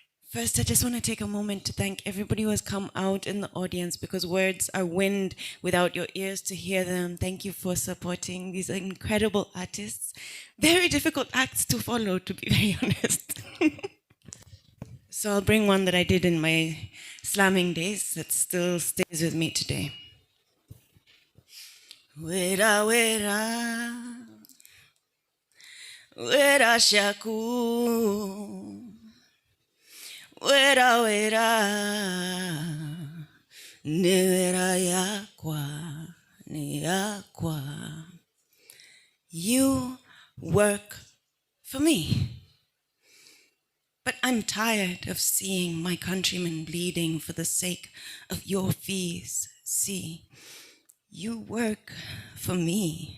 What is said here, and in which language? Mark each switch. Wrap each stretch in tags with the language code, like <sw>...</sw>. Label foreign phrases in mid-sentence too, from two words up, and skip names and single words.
<en>First, I just want to take a moment to thank everybody who has come out in the audience, because words are wind without your ears to hear them. Thank you for supporting these incredible artists. Very difficult acts to follow, to be very honest. So I'll bring one that I did in my slamming days that still stays with me today. Wera wera, wera shaku. Wera wera, nera yakwa, ni yakwa. You work for me. But I'm tired of seeing my countrymen bleeding for the sake of your fees. See, you work for me.</en>